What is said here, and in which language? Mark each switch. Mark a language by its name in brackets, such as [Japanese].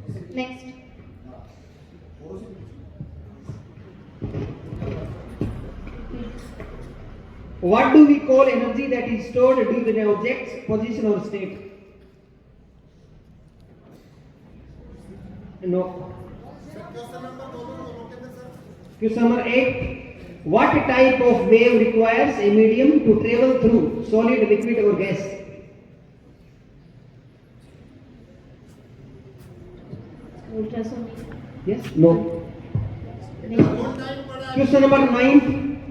[English] Next. What do we call energy that is stored due to an object's position or state? No. [Hindi] Question number दोनों कहते हैं sir [English] Question number 8. What type of wave requires a medium to travel through solid, liquid or gas? Ultrasonic. Yes? No. Next. [Hindi] Time पड़ा है [English] Question number 9.